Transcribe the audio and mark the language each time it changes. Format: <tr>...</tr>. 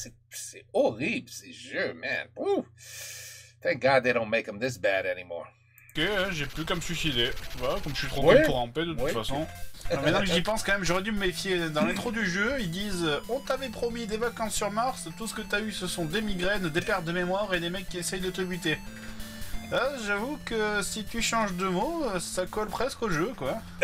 <fr>C'est horrible, ces jeux, man. Woo.</fr> <en>Thank God they don't make them this bad anymore.</en> <fr>Ok, j'ai plus qu'à me suicider. Voilà, comme je suis trop con pour ramper de toute façon. Non, maintenant que j'y pense quand même, j'aurais dû me méfier. Dans l'intro du jeu, ils disent « On t'avait promis des vacances sur Mars, tout ce que t'as eu ce sont des migraines, des pertes de mémoire et des mecs qui essayent de te buter. » J'avoue que si tu changes de mot, ça colle presque au jeu, quoi.</fr>